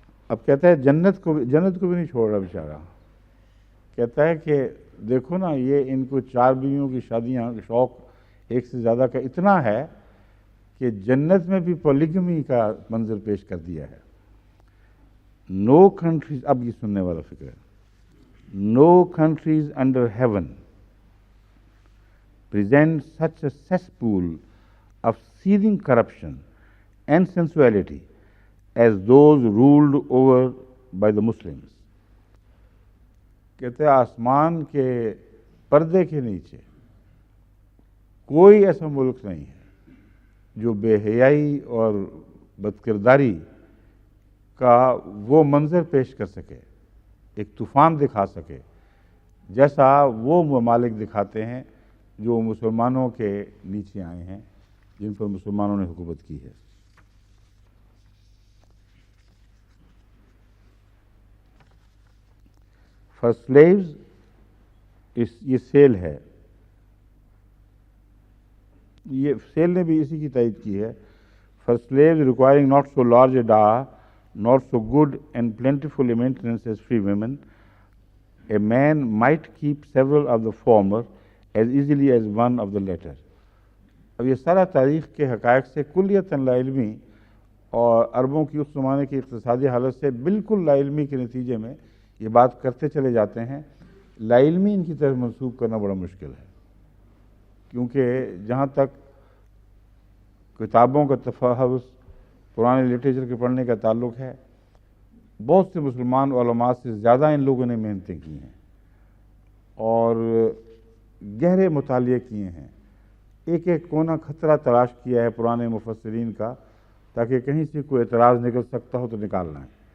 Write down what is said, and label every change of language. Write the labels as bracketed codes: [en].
[ur] اب کہتا ہے جنت کو بھی نہیں چھوڑ رہا بیچارہ. کہتا ہے کہ دیکھو نا یہ ان کو 4 بیویوں کی شادیاں شوق ایک سے زیادہ کا اتنا ہے کہ جنت میں بھی پولیگمی کا منظر پیش کر دیا ہے. [en] no countries, [ur] اب یہ سننے والا فکر ہے، [en] No countries under heaven present such a cesspool of seething corruption and sensuality as those ruled over by the Muslims. [ur] کہتے ہیں آسمان کے پردے کے نیچے کوئی ایسا ملک نہیں ہے جو بے حیائی اور بدکرداری کا وہ منظر پیش کر سکے، ایک طوفان دکھا سکے جیسا وہ ممالک دکھاتے ہیں جو مسلمانوں کے نیچے آئے ہیں، جن پر مسلمانوں نے حکومت کی ہے. [en] For slaves [ur] یہ سیل ہے، یہ سیل نے بھی اسی کی تائید کی ہے. [en] For slaves requiring not so large a dower, not so good and plentiful a maintenance as free women, a man might keep several of the former as easily as one of the latter. [ur] اب یہ سارا تاریخ کے حقائق سے کلیتاً لا علمی اور عربوں کی اس زمانے کی اقتصادی حالت سے بالکل لا علمی کے نتیجے میں یہ بات کرتے چلے جاتے ہیں. لا علمی ان کی طرف منسوب کرنا بڑا مشکل ہے، کیونکہ جہاں تک کتابوں کا تفحص، پرانے لٹریچر کے پڑھنے کا تعلق ہے، بہت سے مسلمان علماء سے زیادہ ان لوگوں نے محنتیں کی ہیں اور گہرے مطالعے کیے ہیں، ایک ایک کونا خطرہ تلاش کیا ہے پرانے مفسرین کا، تاکہ کہیں سے کوئی اعتراض نکل سکتا ہو تو نکالنا ہے.